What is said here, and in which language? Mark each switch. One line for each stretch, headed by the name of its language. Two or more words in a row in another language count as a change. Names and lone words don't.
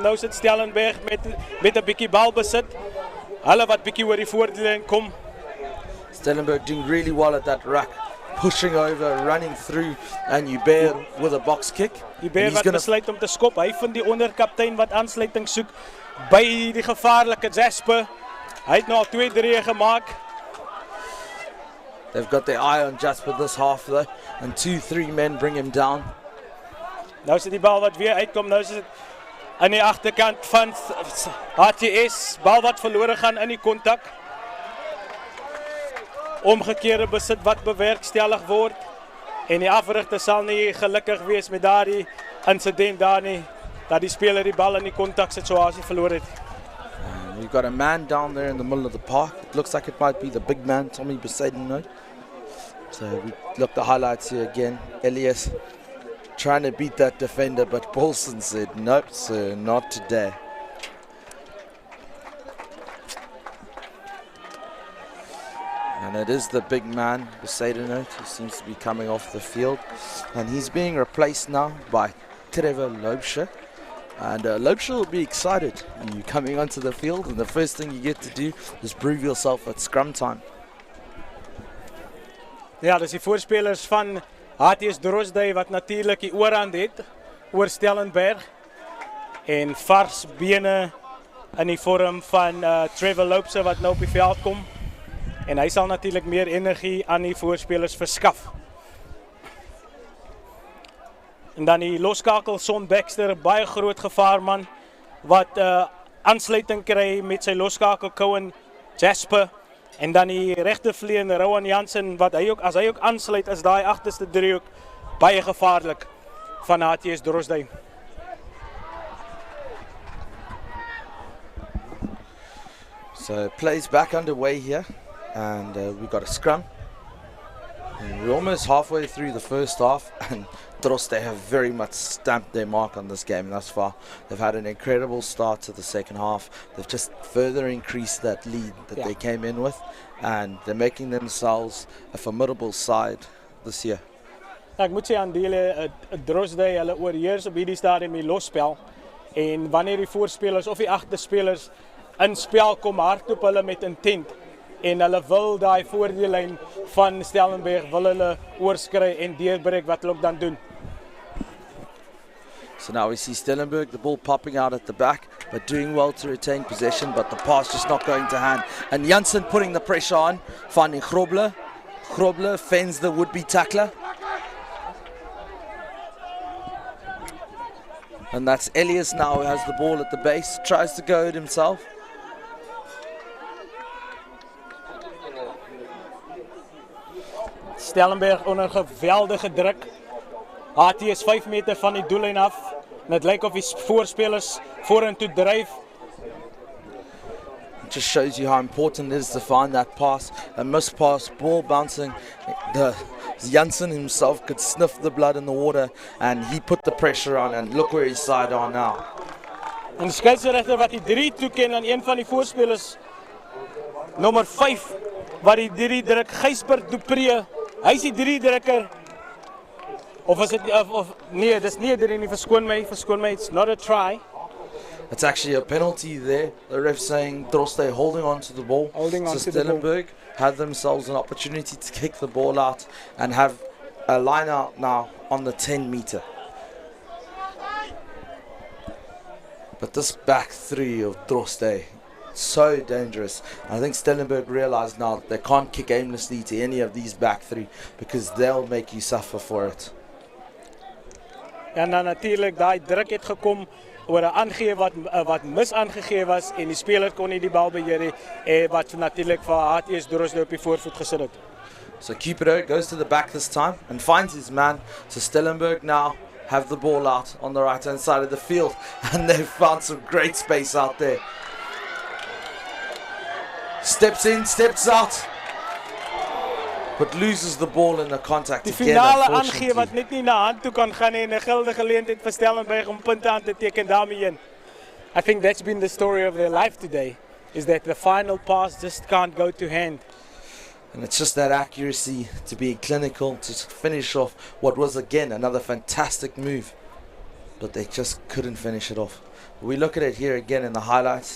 Afrikaans: Nou sit Stellenberg met 'n bietjie balbesit. Hulle wat bietjie oor die voordeel kom.
English: Stellenberg doing really well at that ruck, pushing over, running through, and Hubert with a box kick.
Afrikaans: Hubert wat besluit om te skop. Hy vind die onderkaptein wat aansluiting soek by die gevaarlike Jasper. Hy het nou al 2-3 gemaak.
English: They've got their eye on Jasper this half though, and 2-3 men bring him down.
Afrikaans: Nou is die bal wat weer uitkom, nou is dit aan die agterkant van HTS, bal wat verlore gaan in die kontak. Omgekeerde besit wat bewerkstellig word, en die afrigter sal nie gelukkig wees met daardie incident daar nie, dat die speler die bal in die kontak situasie verloor het.
English: We've got a man down there in the middle of the park. It looks like it might be the big man, Tommy Besaidenote. So we look the highlights here again. Elias trying to beat that defender, but Paulson said, nope, sir, not today. And it is the big man, Besaidenote, who seems to be coming off the field. And he's being replaced now by Trevor Loubser. And Loubser will be excited. You're coming onto the field and the first thing you get to do is prove yourself at scrum time.
Afrikaans: Ja, dis die voorspelers van H.T.S. Drostdy wat natuurlik die oorhand het oor Stellenberg. En vars bene in die vorm van Trevor Loubser wat nou op die veld kom. En hy sal natuurlik meer energie aan die voorspelers verskaf. En dan die loskakel Son Baxter, baie groot gevaarman wat aansluiting kry met sy loskakel Cohen Jasper. En dan die regtervleuel Rowan Jansen wat as hy ook aansluit is daai agterste driehoek baie gevaarlik van H.T.S. Drostdy.
English: So plays back underway here, and we've got a scrum. And we're almost halfway through the first half, and Drostdy have very much stamped their mark on this game thus far. They've had an incredible start to the second half. They've just further increased that lead that they came in with, and they're making themselves a formidable side this year.
Afrikaans: Ek moet sê aan dele Drostdy hulle oorheers op hierdie stadium die losspel. En wanneer die voorspelers of die agterspelers in spel kom, hardloop hulle met intent. En hulle wil daai voordeellyn van Stellenberg wil hulle oorskry en deurbreek wat hulle ook dan doen.
English: So now we see Stellenberg, the ball popping out at the back, but doing well to retain possession, but the pass just not going to hand. And Jansen putting the pressure on, finding Grobler. Grobler fends the would-be tackler. And that's Elias now who has the ball at the base, tries to go it himself.
Afrikaans: Stellenberg onder geweldige druk. H.T.S 5 meter van die doellyn af. En dit lyk of die voorspelers vorentoe dryf.
English: It just shows you how important it is to find that pass. A missed pass, ball bouncing. Jansen himself could sniff the blood in the water, and he put the pressure on, and look where he's side on now.
Afrikaans: En die skeieregter wat die 3 toeken aan een van die voorspelers, nommer 5, wat die 3 druk, Gysbert Dupree. Hy is die 3 drukker. Of is dit nee, dis nie 3 nie, verskoon my,
English: it's not a try. It's actually a penalty there. The ref saying Drostdy holding on to the ball. So Stellenberg had themselves an opportunity to kick the ball out and have a line out now on the 10 meter. But this back three of Drostdy, so dangerous. I think Stellenberg realized now that they can't kick aimlessly to any of these back three because they'll make you suffer for it.
Afrikaans: En dan natuurlijk daai druk het gekom oor 'n aangee wat mis aangegee was en die speler kon nie die bal beheer nie wat natuurlik vir H.T.S Drostdy op die voorvoet gesit het.
English: So Cupido goes to the back this time and finds his man. So Stellenberg now have the ball out on the right hand side of the field, and they've found some great space out there. Steps in, steps out, but loses the ball in the contact
Afrikaans: die
English: again.
Afrikaans: Finale aangee wat net nie na hand toe kan gaan nie en 'n gilde geleentheid vir Stellenberg om punte aan te teken daarmee heen.
English: I think that's been the story of their life today, is that the final pass just can't go to hand. And it's just that accuracy to be clinical, to finish off what was again another fantastic move. But they just couldn't finish it off. We look at it here again in the highlights.